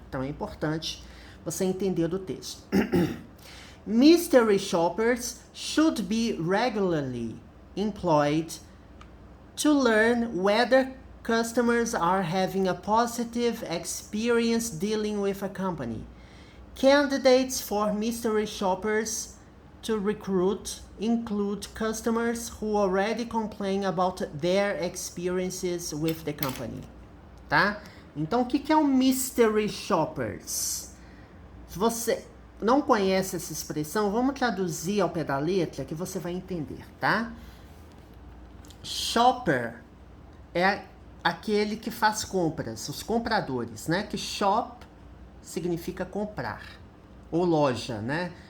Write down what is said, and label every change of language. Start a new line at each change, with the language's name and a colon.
Portuguese: Então é importante você entender do texto.
English: Mystery shoppers should be regularly employed to learn whether customers are having a positive experience dealing with a company. Candidates for mystery shoppers to recruit include customers who already complain about their experiences with the company. Tá?
Portuguese: Então, o que é um mystery shoppers? Se você não conhece essa expressão, vamos traduzir ao pé da letra que você vai entender, tá? Shopper é aquele que faz compras, os compradores, né? Que shop significa comprar, ou loja, né?